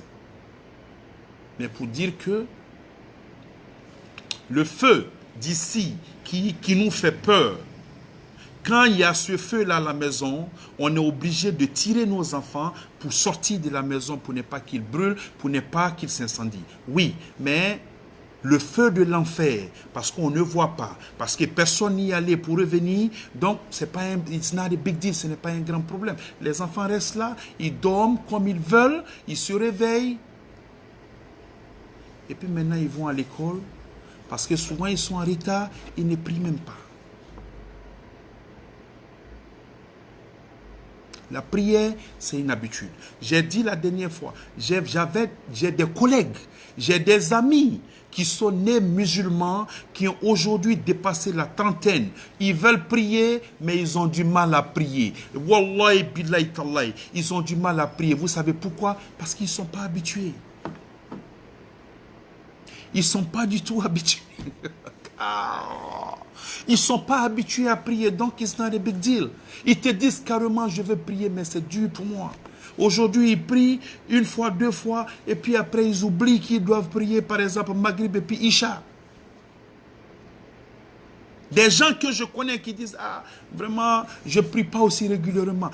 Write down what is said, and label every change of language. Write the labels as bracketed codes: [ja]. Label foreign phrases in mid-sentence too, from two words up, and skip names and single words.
[fr] Mais pour dire que le feu d'ici qui nous fait peur, quand il y a ce feu-là à la maison, on est obligé de tirer nos enfants pour sortir de la maison, pour ne pas qu'ils brûlent, pour ne pas qu'ils s'incendient. Oui, mais le feu de l'enfer, parce qu'on ne voit pas, parce que personne n'y allait pour revenir, donc c'est pas [en] it's not a big deal, [fr] ce n'est pas un grand problème. Les enfants restent là, ils dorment comme ils veulent, ils se réveillent, et puis maintenant ils vont à l'école, parce que souvent ils sont en retard, ils ne prient même pas. La prière, c'est une habitude. J'ai dit la dernière fois, j'ai des collègues, j'ai des amis qui sont nés musulmans, qui ont aujourd'hui dépassé la trentaine. Ils veulent prier, mais ils ont du mal à prier. [ar] والله بالله تالله, [fr] ils ont du mal à prier. Vous savez pourquoi? Parce qu'ils ne sont pas habitués. Ils ne sont pas du tout habitués. Ils ne sont pas habitués à prier, donc [en] it's not a big deal. [fr] Ils te disent carrément, je veux prier, mais c'est dur pour moi. Aujourd'hui, ils prient une fois, deux fois, et puis après, ils oublient qu'ils doivent prier, par exemple, Maghrib et puis Isha. Des gens que je connais qui disent, ah, vraiment, je ne prie pas aussi régulièrement.